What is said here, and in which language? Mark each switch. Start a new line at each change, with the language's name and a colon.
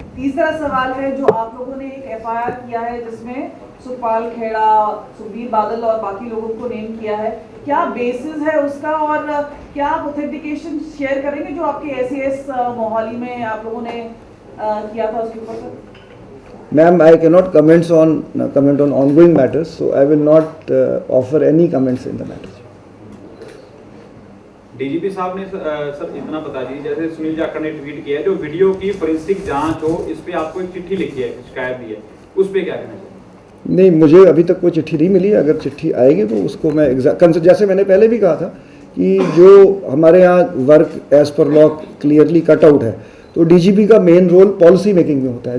Hindi: तीसरा सवाल है जो आप लोगों ने एक एफआईआर किया है जिसमें सुखपाल खेड़ा, सुखबीर बादल और बाकी लोगों को नेम किया है, क्या बेसिस है उसका और क्या आप ऑथेंटिकेशन शेयर करेंगे जो आपके एसएएस मोहाली में आप लोगों ने किया था उसके ऊपर?
English: Ma'am, I cannot comment on ongoing matters, so I will not offer any comments in the matter.
Hindi: DGP साहब ने सर इतना बता दीजिए, जैसे सुनील जाखड़ ने ट्वीट किया है जो वीडियो की फोरेंसिक जांच हो, इस पे आपको एक चिट्ठी लिखी है, शिकायत दी है, उस पे क्या कहना चाहिए? नहीं, मुझे अभी तक कोई चिट्ठी नहीं मिली। अगर चिट्ठी आएगी तो उसको मैं जैसे मैंने पहले भी कहा था कि जो हमारे यहाँ work as per law clearly cut out है, तो डीजीपी का मेन रोल पॉलिसी मेकिंग में होता है।